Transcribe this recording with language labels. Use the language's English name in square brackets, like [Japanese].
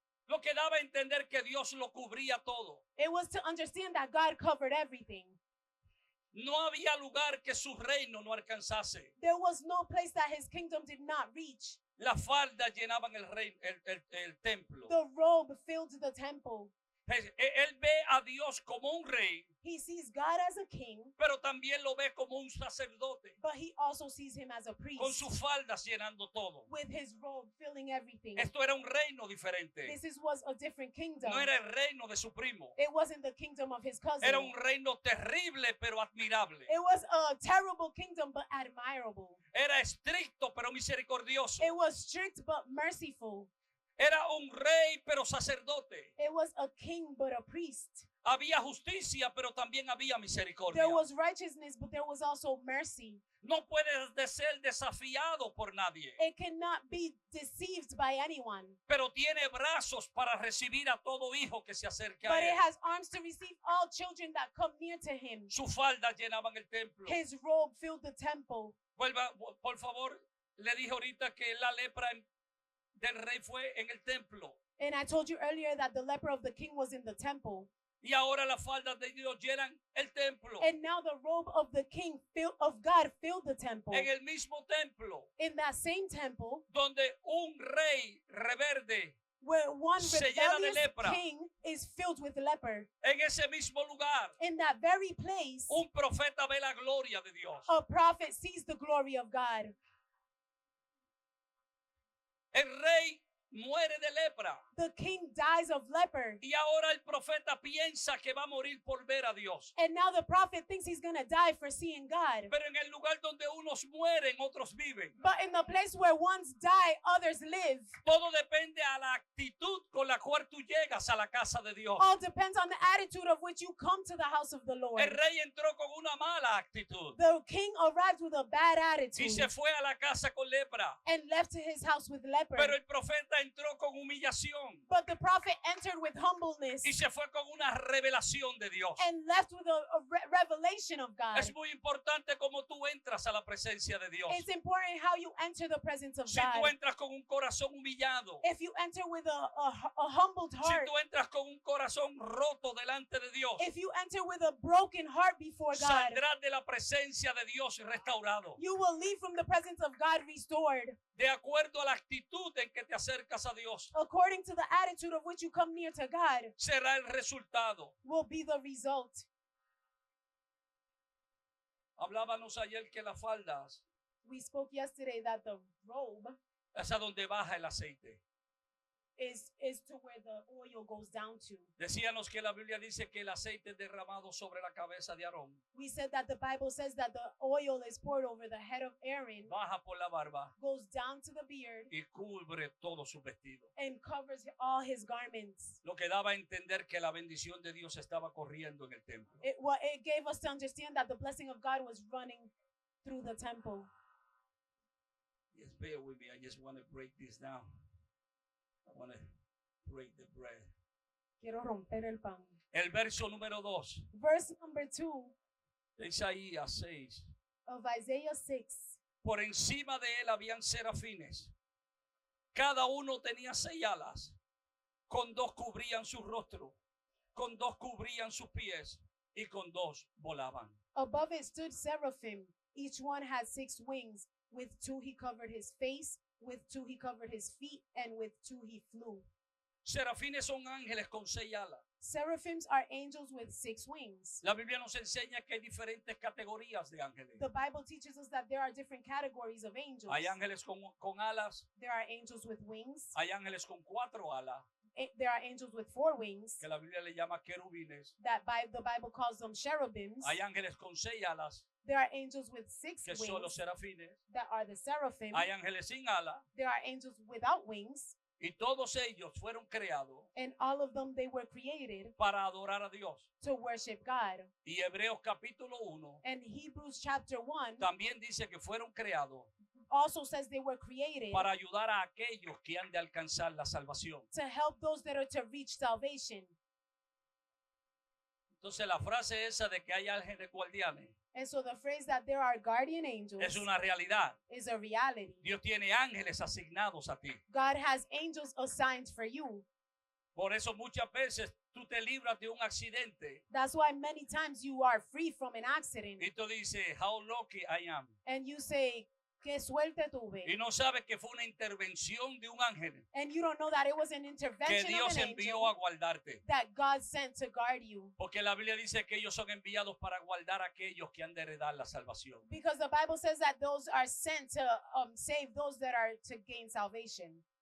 [Spanish] Lo que daba a entender que Dios lo cubría todo. [English] It was to understand that God covered everything. [Spanish] No había lugar que su reino no alcanzase. [English] There was no place that his kingdom did not reach. [Spanish] Las faldas llenaban el templo. [English] The robe filled the temple. [Spanish] Él ve a Dios como un rey, [English] He sees God as a king, [Spanish] pero también lo ve como un sacerdote, [English] but he also sees him as a [Spanish] con [English] priest [Spanish] sus faldas llenando todo. [English] with his robe filling everything. [Spanish] Esto era un reino diferente. [English] Was a different kingdom. [Spanish] No era el reino de su primo. [English] It wasn't the kingdom of his cousin. [Spanish] Era un reino terrible pero admirable. [English] It was a terrible kingdom but admirable. [Spanish] Era estricto pero misericordioso. [English] It was strict but merciful. [Spanish] Era un rey pero sacerdote. [English] It was a king but a priest. [Spanish] Había justicia pero también había misericordia. [English] There was righteousness but there was also mercy. [Spanish] No puede ser desafiado por nadie, [English] It cannot be deceived by anyone. [Spanish] pero tiene brazos para recibir a todo hijo que se acerque [English] But [Spanish] a [English] it [Spanish] él. [English] has arms to receive all children that come near to him. [Spanish] Sus faldas llenaban el templo. [English] His robe filled the temple. [Spanish] Vuelva, por favor, le dije ahorita que la lepra del rey fue en el templo. [English] And I told you earlier that the leper of the king was in the temple. [Spanish] Y ahora las faldas de Dios llenan el templo. [English] And now the robe of the king of God filled the temple. [Spanish] En el mismo templo [English] In that same temple, [Spanish] donde un rey reverde [English] where one [Spanish] se llena de [English] rebellious [Spanish] lepra. [English] king is filled with leper. [Spanish] En ese mismo lugar, [English] In that very place, [Spanish] un profeta ve la gloria de Dios. [English] a prophet sees the glory of God. [Spanish] El rey muere de lepra. [English] The king dies of leper. [Spanish] Y ahora el profeta piensa que va a morir por ver a Dios. [English] And now the prophet thinks he's going to die for seeing God. [Spanish] Pero en el lugar donde unos mueren, otros viven. [English] But in the place where ones die, others live. [Spanish] Todo depende a la actitud con la cual tú llegas a la casa de Dios. [English] All depends on the attitude of which you come to the house of the Lord. [Spanish] El rey entró con una mala actitud [English] The king arrived with a bad [Spanish] y [English] attitude [Spanish] se fue a la casa con lepra. [English] and left to his house with leper. [Spanish] Pero el profeta entró con humillación [English] But the prophet entered with humbleness [Spanish] y se fue con una revelación de Dios. [English] and left with a revelation of God. [Spanish] Es muy importante cómo tú entras a la presencia de Dios. [English] It's important how you enter the presence of [Spanish] Si tú [English] God. [Spanish] entras con un corazón humillado, [English] If you enter with a humbled [Spanish] si [English] heart, [Spanish] tú entras con un corazón roto delante de Dios, [English] if you enter with a broken heart before God, [Spanish] saldrás de la presencia de Dios restaurado. [English] you will leave from the presence of God restored, [Spanish] De acuerdo a la actitud en que te acercas a Dios, [English] according to the attitude of which you come near to God, [Spanish] será el resultado. [English] will be the result. [Spanish] Hablábamos ayer que las faldas [English] We spoke yesterday that the robe [Spanish] es a donde baja el aceite. [English] is to where the oil goes down to. [Spanish] Decíamos que la Biblia dice que el aceite es derramado sobre la cabeza de Aarón, [English] We said that the Bible says that the oil is poured over the head of Aaron, [Spanish] baja por la barba [English] goes down to the beard, [Spanish] y cubre todo su vestido. [English] and covers all his garments. [Spanish] Lo que daba a entender que la bendición de Dios estaba corriendo en el templo. [English] It gave us to understand that the blessing of God was running through the temple. Yes, bear with me. I just want to break this down. I want to break the bread. [Spanish] Quiero romper el pan. El verso número 2 [English] Verse number 2 [Spanish] de Isaías 6. [English] of Isaiah 6. [Spanish] Por encima de él habían serafines. Cada uno tenía 6 alas. Con 2 cubrían su rostro. Con 2 cubrían sus pies. Y con 2 volaban. [English] Above it stood seraphim. Each one had 6 wings. With 2 he covered his face. With 2 he covered his feet. And with 2 he flew. [Spanish] Serafines son ángeles con 6 alas. [English] Seraphims are angels with 6 wings. [Spanish] La Biblia nos enseña que hay diferentes categorías de ángeles. [English] The Bible teaches us that there are different categories of angels. [Spanish] Hay ángeles con alas. [English] There are angels with wings. [Spanish] Hay ángeles con 4 alas, [English] There are angels with 4 wings. [Spanish] que la Biblia le llama querubines. [English] The Bible calls them cherubims. [Spanish] Hay ángeles con 6 alas, [English] There are angels with 6 [Spanish] que son los [English] wings [Spanish] serafines. [English] that are the seraphim. [Spanish] Hay ángeles sin alas. [English] There are angels without wings. [Spanish] Y todos ellos fueron creados [English] And all of them, they were created [Spanish] para adorar a Dios. [English] to worship God. [Spanish] Y Hebreos capítulo 1 [English] And Hebrews chapter 1 [Spanish] también dice que fueron creados [English] also says they were created [Spanish] para ayudar a aquellos que han de alcanzar la salvación. [English] to help those that are to reach salvation. [Spanish] Entonces la frase esa de que hay ángeles guardianes [English] And so the phrase that there are guardian angels [Spanish] es una realidad. [English] is a reality. [Spanish] Dios tiene ángeles asignados a ti. [English] God has angels assigned for you. [Spanish] Por eso muchas veces tú te libras de un accidente [English] That's why many times you are free from an accident. [Spanish] y tú dices, [English] how lucky I am. And you say, [Spanish] qué suerte tuve. Y no sabes que fue una intervención de un ángel [English] And you don't know that it was an [Spanish] que [English] intervention [Spanish] Dios [English] of an [Spanish] envió a [English] angel [Spanish] guardarte. [English] that God sent to guard you. [Spanish] Porque la Biblia dice que ellos son enviados para guardar a aquellos que han de heredar la salvación. [English] Because the Bible says that those are sent to save those that are to gain salvation.